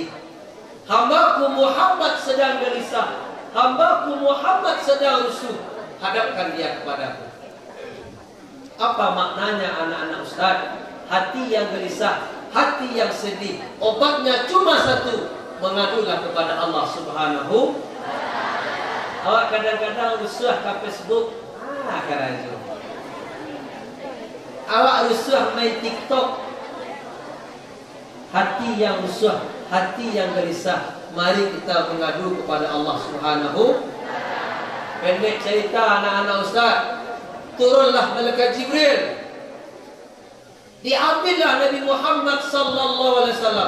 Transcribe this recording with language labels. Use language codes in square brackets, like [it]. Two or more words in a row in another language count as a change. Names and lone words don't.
[id] Hambaku Muhammad sedang gelisah. Hambaku Muhammad sedang rusuh. Hadapkan dia kepadaku. Apa maknanya anak-anak Ustaz? Hati yang gelisah, hati yang sedih, obatnya cuma satu, mengadulah kepada [ar] الله سبحانه. [min] Awak kadang-kadang rusuh ke Facebook, karaju. Awak rusuh main TikTok. [id] Hati yang rusuh, hati yang gelisah, mari kita mengadu kepada [ar] الله سبحانه. [id] Pendek cerita anak-anak Ustaz, turunlah malaikat Jibril. Diambillah Nabi Muhammad [ar] صلى الله عليه وسلم.